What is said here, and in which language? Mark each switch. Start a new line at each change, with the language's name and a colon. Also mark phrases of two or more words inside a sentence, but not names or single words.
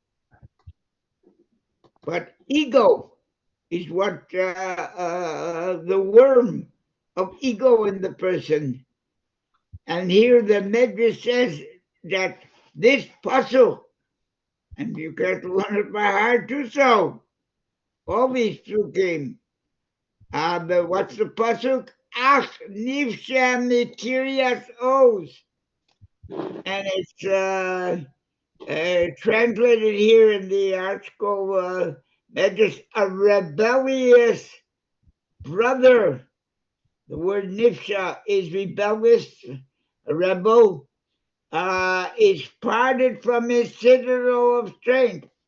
English: But ego is what the worm of ego in the person. And here the Midrash says that this puzzle, and you can't learn it by heart too, so all these psukim. What's the pasuk?
Hebrew: Ach nifsha mikirias os,
English: and it's translated here in the article. Just a rebellious brother. The word nifsha is rebellious. A rebel is parted from his citadel of strength.